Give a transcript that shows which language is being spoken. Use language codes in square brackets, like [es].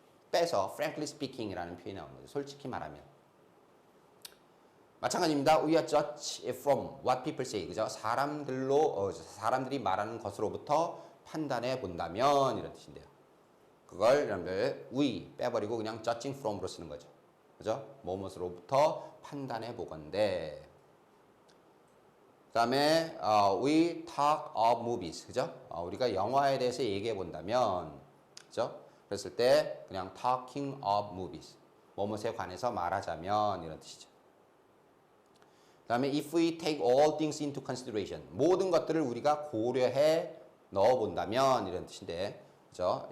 [ko] 빼서 frankly speaking이라는 표현이 나오는 거죠. 솔직히 말하면. 마찬가지입니다. [en] We are judged from what people say, [ko] 그죠? 사람들이 말하는 것으로부터 판단해 본다면 이런 뜻인데요. 그걸 여러분들 we 빼버리고 그냥 judging from으로 쓰는 거죠. 그죠? 뭐뭐로부터 판단해 보건대. 그다음에 [en] we talk of movies, [ko] 그죠? 우리가 영화에 대해서 얘기해 본다면, 그죠? 그랬을 때 그냥 [en] talking of movies, [ko] 뭐뭐에 관해서 말하자면 이런 뜻이죠. 그다음에 [en] if we take all things into consideration, [ko] 모든 것들을 우리가 고려해 넣어 본다면 이런 뜻인데, 그죠?